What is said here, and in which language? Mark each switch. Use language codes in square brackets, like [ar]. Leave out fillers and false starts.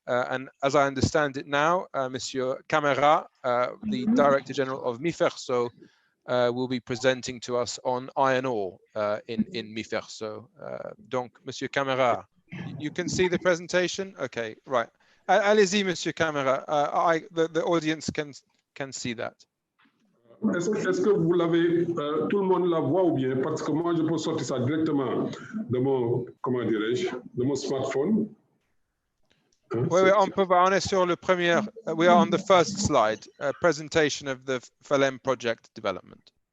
[en] And as I understand it now, Monsieur Camara, the Director General of MIFERSO, will be presenting to us on iron ore in MIFERSO. Donc, Monsieur Camara, you can see the presentation? Okay, right. [fr] Allez-y, [en] Monsieur Camara. The audience can see that. [fr] Est-ce que vous l'avez, tout le monde la voit ou bien? Parce que moi, je peux sortir ça directement de mon, comment dirais-je, de mon smartphone. Oui, on est sur le premier. [en] We are on the first slide, presentation of the FALEM project development.